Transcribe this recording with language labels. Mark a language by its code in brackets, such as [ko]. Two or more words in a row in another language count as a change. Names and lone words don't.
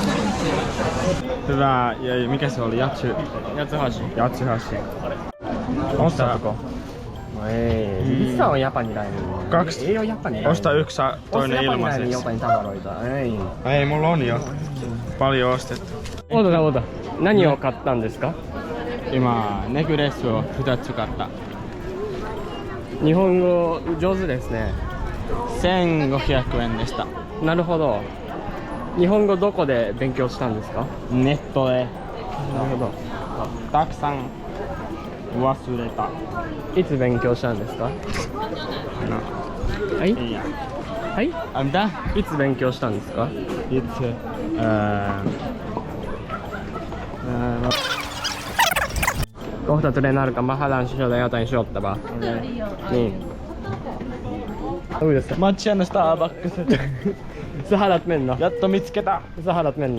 [fi] Hyvä. Ja mikä se oli? Yatsuhashi. Yatsuhashi. Ostatko? No ei. Missä on japanilainen? Kaksi. Ei oo japanilainen. Osta yksi, saa toinen ilmaiseksi. Jotain tavaroita. Ei. Ei, mulla on jo. Paljon ostettu. Oota. [ja] 何を買ったんですか? 今ネックレスを2つ買った。日本語上手ですね。 1500円でした。なるほど。日本語どこで勉強したんですか？ネットでなるほど。たくさん忘れた。いつ勉強したんですか？はいいいや。はい。あんたいつ勉強したんですか？いつ [fi] Kohta tulee nälkä, mä haluan syödä jotain syöttävää. Niin. Uudessa. Matchan Starbucks. Sä haluat mennä. Jatto Mitsketä. Sä haluat mennä.